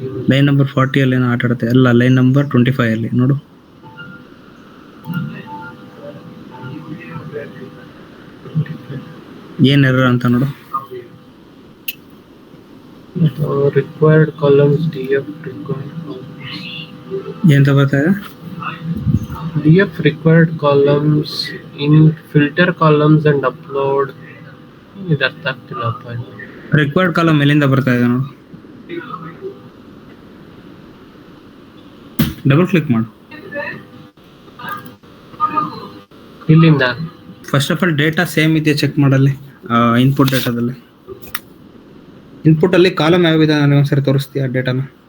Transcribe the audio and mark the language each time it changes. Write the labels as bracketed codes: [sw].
[kn] Line number 40 ಅಲ್ಲಿ ಏನೋ ಆಟ ಆಡುತ್ತೆ, ಎಲ್ಲ ಲೈನ್ ನಂಬರ್ 25 ಅಲ್ಲಿ ನೋಡು. ಏನ್ ಎರರ್ ಅಂತ ನೋಡು. [en] required columns DF required columns [kn] ಏನ್ ಬರ್ತಾ ಇದೆ? [en] DF required columns in filter columns and upload. [kn] ಇದು ಅರ್ಥ ಆಗ್ತಿಲ್ಲಪ್ಪ. ರಿಕ್ವೈರ್ಡ್ ಕಾಲಮ್ ಎಲ್ಲಿಂದ ಬರ್ತಾ ಇದೆ ನೋಡು, ಡಬಲ್ ಕ್ಲಿಕ್ ಮಾಡು. ಇಲ್ಲಿಂದ first of all data same ಇದೆಯಾ ಚೆಕ್ ಮಾಡಲ್ಲಿ. ಇನ್ಪುಟ್ ಡೇಟಾದಲ್ಲಿ, ಇನ್ಪುಟ್ ಅಲ್ಲಿ ಕಾಲಮ್ ಯಾವಿದೆ ನನಗೆ ಒಂದ್ಸರಿ ತೋರಿಸ್ತೀಯಾ ಡೇಟಾನ?